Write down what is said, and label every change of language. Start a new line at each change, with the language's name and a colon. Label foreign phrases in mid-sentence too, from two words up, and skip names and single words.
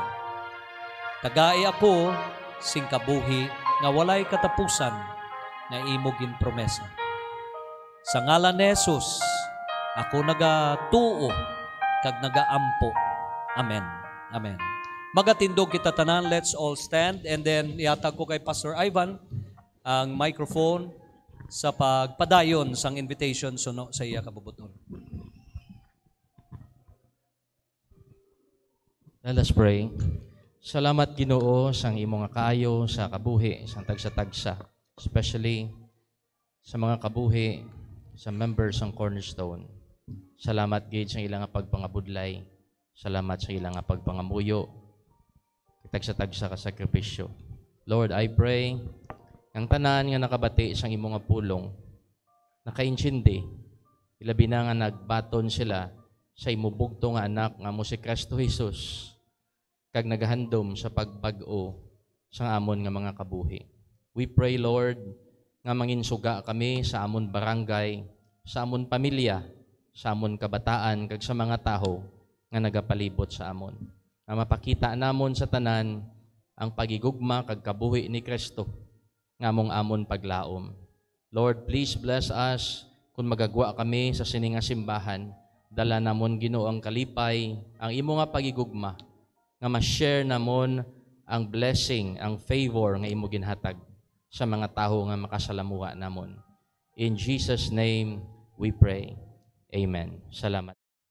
Hiligaynon: Tagai ako sing kabuhi nga walay katapusan nga imo gin promesa. Sa ngalan ni Jesus, ako nagatuo kag nagaampo. Amen. Amen. Magatindog kita tanan,
English: let's all stand and then
Hiligaynon: ihatag ko kay Pastor Ivan ang microphone sa pagpadayon sang invitation suno sa iya kabubuton.
English: Let us pray.
Hiligaynon: Salamat, Ginoo, sang imo nga kaayo sa kabuhi, sang tagsa-tagsa, especially sa mga kabuhi, sa members ng Cornerstone. Salamat, gid, sa ilang pagpangabudlay. Salamat sa ilang pagpangamuyo. Tagsa-tagsa ka sakripisyo.
English: Lord, I pray,
Hiligaynon: ang tanan nga nakabati sang imo nga pulong, nakaintindi, ilabi na nga nagbaton sila sa imo bugto nga anak nga mo si Kristo Jesus, kag nagahandom sa pagbag-o sa amon nga mga kabuhi.
English: We pray, Lord,
Hiligaynon: nga manginsuga kami sa amon barangay, sa amon pamilya, sa amon kabataan, kag sa mga taho nga nagapalibot sa amon. Nga mapakita namon sa tanan ang pagigugma kag kabuhi ni Kristo nga mong amon paglaom.
English: Lord, please bless us
Hiligaynon: kung magagwa kami sa sininga simbahan. Dala namon, Ginoo, ang kalipay, ang imo nga pagigugma, nga ma-share namon ang blessing, ang favor nga imo ginhatag sa mga taho nga makasalamuha namon.
English: In Jesus' name we pray.
Hiligaynon: Amen. Salamat.